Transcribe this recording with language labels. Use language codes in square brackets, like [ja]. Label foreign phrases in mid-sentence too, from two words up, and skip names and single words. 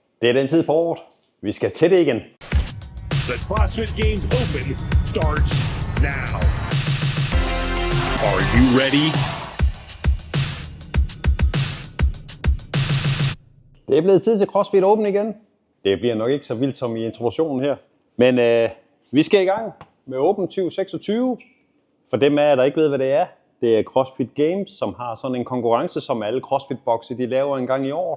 [da] Det er den tid på året. Vi skal til det igen. [en] The CrossFit Games Open starts now. Are you ready? [da] Det er blevet tid til CrossFit Open igen. Det bliver nok ikke så vildt som i introduktionen her. Men vi skal i gang med Open 2026. For dem af jer, der ikke ved, hvad det er er CrossFit Games, som har sådan en konkurrence, som alle CrossFit-bokse de laver en gang i året.